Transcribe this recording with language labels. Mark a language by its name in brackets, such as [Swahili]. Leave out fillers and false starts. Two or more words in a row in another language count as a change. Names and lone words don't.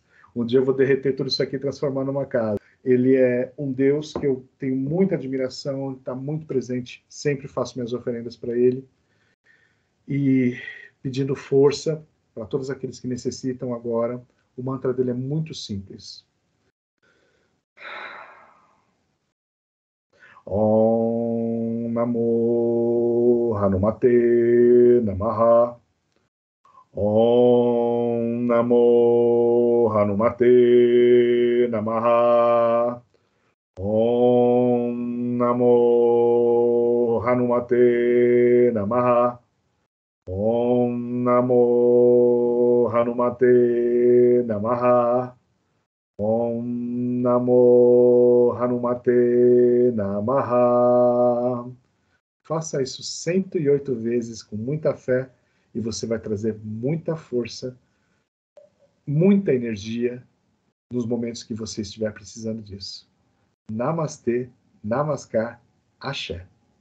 [Portuguese] Um dia eu vou derreter tudo isso aqui e transformar numa casa. Ele é um Deus que eu tenho muita admiração, está muito presente, sempre faço minhas oferendas para ele. E pedindo força para todos aqueles que necessitam agora. O mantra dele é muito simples. [Sanskrit] ॐ नमो हनुमते नमः. ॐ नमो हनुमते नमः. ॐ नमो हनुमते नमः. ॐ नमो हनुमते नमः. ॐ नमो हनुमते नमः. [Portuguese] Faça isso 108 vezes com muita fé e você vai trazer muita força, muita energia nos momentos que você estiver precisando disso. Namastê, Namaskar, Axé.